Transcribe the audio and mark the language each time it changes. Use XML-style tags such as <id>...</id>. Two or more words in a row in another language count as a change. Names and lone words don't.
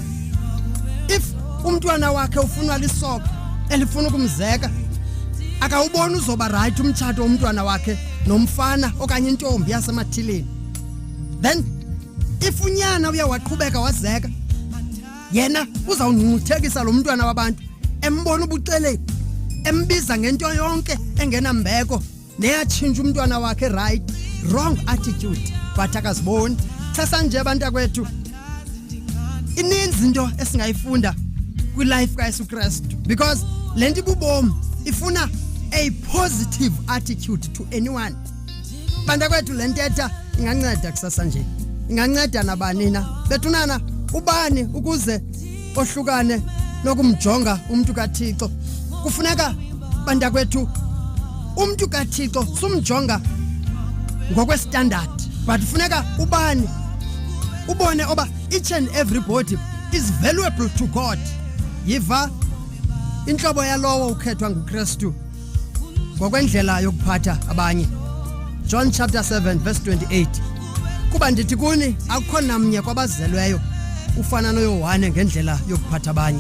<xh>If umntwana wakhe ufunwa lisoko elifuna ukumzeka, akawubona uzoba right umtshato womntwana wakhe nomfana okanye intombi yasemathileni. Then if unyana uya waqhubeka wazeka, yena uzawungcuthekisa lo mntwana wabantu, embona ubuceleni, embiza ngento yonke engenambeko neyatshintsha umntwana wakhe right.</xh> <en>Wrong attitude.</en> <xh>But akaziboni. Sasa nje abantu kwethu ininzi into esingayifunda kwi-life kaYesu Kristu, because lento ibubomi ifuna</xh> <en>a positive attitude to anyone.</en> <xh>Banda kwethu lentetha inganceda kusasa nje, inganceda nabani na bethunana ubani ukuze ohlukane nokumjonga umuntu kaThixo. Kufuneka bantakwethu umuntu kaThixo sumjonga ngokwestandard, but funeka ubani ubone oba</xh> <en>each and everybody is valuable to God.</en> <xh>Yiva inhlobo yalowo ukhethwa nguKristu ngokwendlela yokuphatha abanye.</xh> <en>John chapter 7 verse 28.</en> <xh>Kuba ndithi kuni akukho namnye kwabazelweyo ufana noYohane ngendlela yokuphatha abanye.</xh>